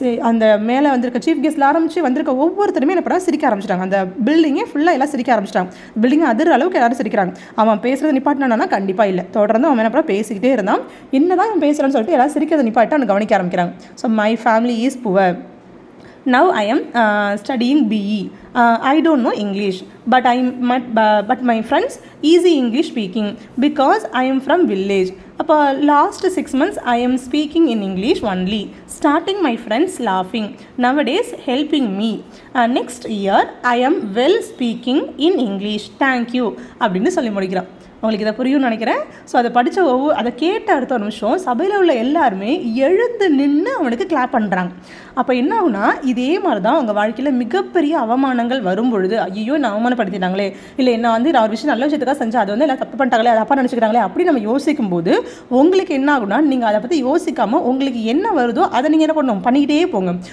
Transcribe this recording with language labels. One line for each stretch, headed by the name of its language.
Tamil: அந்த மேலே வந்திருக்க சீஃப் கெஸ்ட்டில் ஆரம்பித்து வந்திருக்க ஒவ்வொருத்தருமே என்ன பண்ணுறாங்க, சிரிக்க ஆரம்பிச்சிட்டாங்க. அந்த பில்டிங்கே ஃபுல்லாக எல்லாம் சிரிக்க ஆரம்பிச்சிட்டாங்க. பில்டிங் அதிர அளவுக்கு எல்லாரும் சிரிக்கிறாங்க. அவன் பேசுகிறது நிப்பாட்டினானா கண்டிப்பாக இல்லை, தொடர்ந்து அவன் என்ன பண்ண பேசிக்கிட்டே இருந்தான். என்னதான் அவன் பேசுகிறான்னு சொல்லிட்டு எல்லாரும் சிரிக்கிறத நிப்பாட்டு அவனை கவனிக்க ஆரம்பிக்கிறாங்க.
English: So my family is poor. Now I am studying BE. I don't know English, but my friends easy English speaking because I am from village. அப்போ last 6 months I am speaking in English only. Starting my friends laughing. Nowadays helping me. Next year I am well speaking in English. Thank you.
Tamil: அப்படின்னு சொல்லி முடிக்கிறான். உங்களுக்கு இதை புரியும்னு நினைக்கிறேன். So அதை படித்த அதை கேட்ட அடுத்த நிமிஷம் சபையில் உள்ள எல்லாருமே எழுந்து நின்று அவனுக்கு கிளாப் பண்ணுறாங்க. அப்போ என்ன ஆகுனா, இதே மாதிரி தான் உங்கள் வாழ்க்கையில் மிகப்பெரிய அவமானங்கள் வரும்பொழுது ஐயோ என்ன அவமானப்படுத்திட்டாங்களே, இல்லை என்ன வந்து நான் ஒரு விஷயம் நல்ல விஷயத்துக்காக செஞ்சேன், அது வந்து எல்லாம் தப்பு பண்ணிட்டாங்களே, அதை அப்பா நினச்சிக்கிறாங்களே அப்படி நம்ம யோசிக்கும் போது உங்களுக்கு என்ன ஆகுனா, நீங்கள் அதை பற்றி யோசிக்காமல் உங்களுக்கு என்ன வருதோ அதை நீங்கள் என்ன பண்ணணும், பண்ணிக்கிட்டே போங்க.